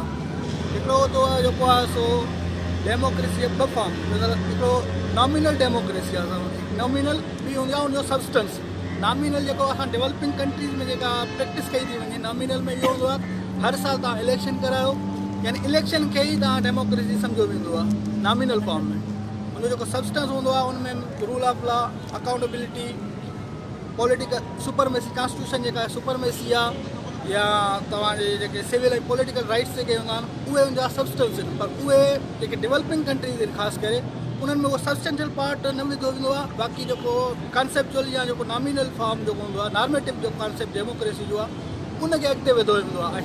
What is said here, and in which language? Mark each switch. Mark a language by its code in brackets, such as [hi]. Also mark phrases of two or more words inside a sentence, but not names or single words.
[sd] हिकिड़ो त जेको आहे सो डेमोक्रेसी जा 2 फॉर्म, हिकिड़ो [en] nominal democracy [sd] आहे असां वटि, नॉमिनल बि हूंदी आहे उनजो सब्सटेंस। नॉमिनल जेको असां [en] developing countries [sd] में जेका प्रैक्टिस कई थी वञे, नॉमिनल में इहो हूंदो आहे हर साल तव्हां इलेक्शन करायो, यानी इलेक्शन खे ई तव्हां डेमोक्रेसी सम्झो वेंदो आहे [en] nominal form [sd] में। उनजो जेको सब्सटेंस हूंदो आहे उनमें [en] rule of law, accountability, political supremacy, constitution [sd] जेका सुपरमेसी आहे, या तव्हांजे जेके सिविल ऐं [en] political rights [sd] जेके हूंदा आहिनि उहे उनजा सब्सटेंस आहिनि। पर उहे जेके [en] developing countries [sd] आहिनि ख़ासि करे उन्हनि में उहो [en] substantial part [sd] न विधो वेंदो आहे। बाक़ी जेको कॉन्सेप्चुअल या जेको [en] nominal form [sd] जेको हूंदो आहे, नॉर्मेटिव जो कॉन्सेप्ट डेमोक्रेसी जो आहे उनखे अॻिते वधो वेंदो आहे।